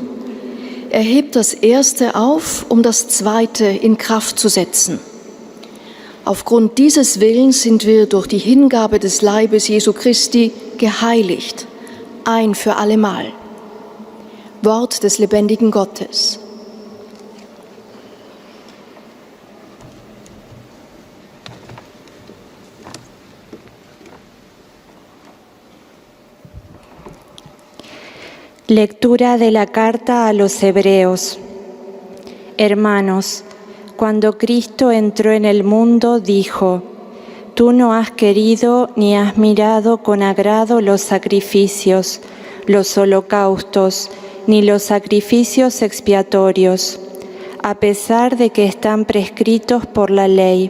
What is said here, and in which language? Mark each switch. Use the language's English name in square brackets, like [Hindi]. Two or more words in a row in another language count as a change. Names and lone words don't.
[German] Er hebt das Erste auf, um das Zweite in Kraft zu setzen. Aufgrund dieses Willens sind wir durch die Hingabe des Leibes Jesu Christi geheiligt, ein für allemal. Wort des lebendigen Gottes. [Spanish] Lectura de la carta a los Hebreos. Hermanos, cuando Cristo entró en el mundo, dijo: Tú no has querido ni has mirado con agrado los sacrificios, los holocaustos, ni los sacrificios expiatorios, a pesar de que están prescritos por la ley.